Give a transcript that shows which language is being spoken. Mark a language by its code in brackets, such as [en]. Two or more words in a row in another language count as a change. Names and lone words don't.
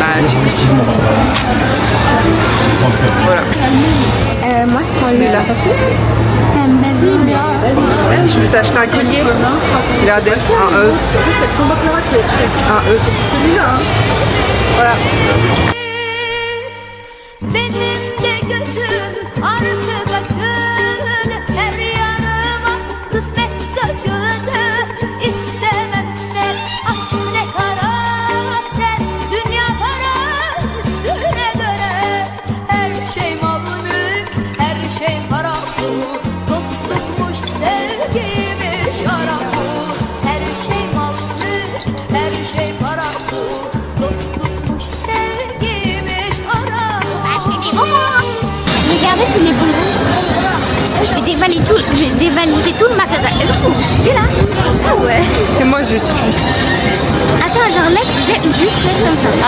[fr] Bah tu fais ce que tu veux. Voilà. Moi je prends le là. Je me suis acheté un collier. Regardez, un E. Un E. C'est celui-là. Hein. Voilà. [tr] Benim de gözüm artık açıldı, her yanıma kısmet saçıldı. İstemem de aşk ne karakter, dünya para üstüne döner. Her şey mal mülk, her şey para pul, dostlukmuş sevgiymiş şarap pul. Her şey mal mülk, her şey para pul, dostlukmuş sevgiymiş şarap pul. [fr] Regardez tous les bonbons. Je vais dévaliser tout le magasin. Tu es là? Ah ouais. C'est moi je suis. Attends, genre laisse comme ça.